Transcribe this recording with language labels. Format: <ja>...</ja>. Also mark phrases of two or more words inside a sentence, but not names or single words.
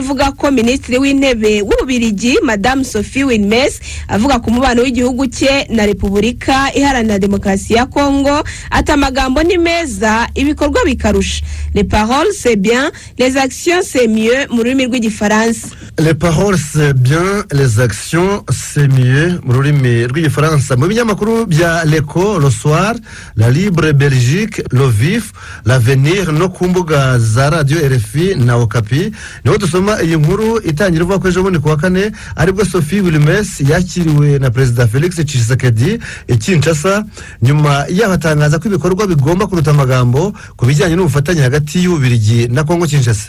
<rw>ivuga ko Minisitiri w'Intebe w'Ububirigi Madame Sophie Wilmès avuga ku mubano w'igihugu cye na Repubulika Iharanira Demokarasi ya Kongo atamagambo ni meza ibikorwa bikarusha.</rw> <fr>Les paroles c'est bien, les actions c'est mieux</fr> <rw>mu rurimi rw'igifaransa.</rw> <fr>Les paroles c'est bien, les actions c'est mieux</fr> <rw>mu rurimi rw'igifaransa. Mu binyamakuru bya L'Echo, Le Soir, La Libre Belgique, Le Vif, L'Avenir no kumbuga za radio RFI na Okapi niho dusoma iyi nkuru itangira uvuga ko ejo bundi kuwa kane aribwo Sophie Wilmès yakiriwe na President Felix Tshisekedi Kinshasa, nyuma yabatangaza ko ibikorwa bigomba kuruta amagambo ku bijyanye n'ubufatanye hagati y'Ububirigi na Kongo Kinshasa.</rw>